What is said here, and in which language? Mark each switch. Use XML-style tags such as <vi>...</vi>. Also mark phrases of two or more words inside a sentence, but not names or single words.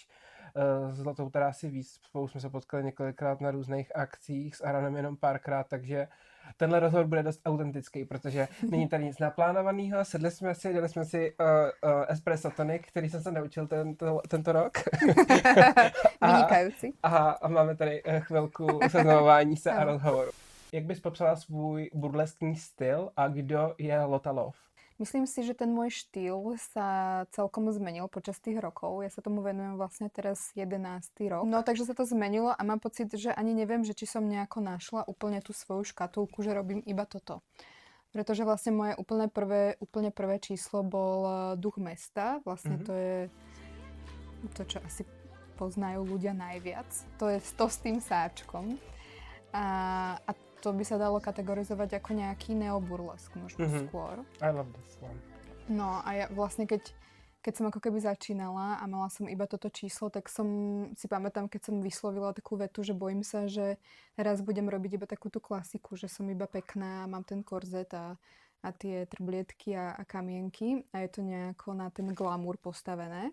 <cs>S Lotou teda asi víc, spolu jsme se potkali několikrát na různých akcích, s Aranem jenom párkrát, takže tenhle rozhovor bude dost autentický, protože není tady nic naplánovaného, dali jsme si espresso tonic, který jsem se naučil tento rok. Vynikající. A máme tady chvilku seznamování se a rozhovoru. Jak bys popsala svůj burleský styl a kdo je Lota Love?</cs> <sk>Myslím si, že ten môj štýl sa celkom zmenil počas tých rokov. Ja sa tomu venujem vlastne teraz 11. rok. No takže sa to zmenilo a mám pocit, že ani neviem, že či som nejako našla úplne tú svoju škatulku, že robím iba toto. Pretože vlastne moje úplne prvé číslo bol Duch mesta. Vlastne to je to, čo asi poznajú ľudia najviac. To je to s tým sáčkom. A to by sa dalo kategorizovať ako nejaký neoburlesk možno skôr.</sk> <en>I love this one.</en> <sk>No a ja vlastne keď som ako keby začínala a mala som iba toto číslo, tak som si pamätám, keď som vyslovila takú vetu, že bojím sa, že raz budem robiť iba takú tú klasiku, že som iba pekná, mám ten korzet a tie trblietky a kamienky a je to nejako na ten glamour postavené.</sk>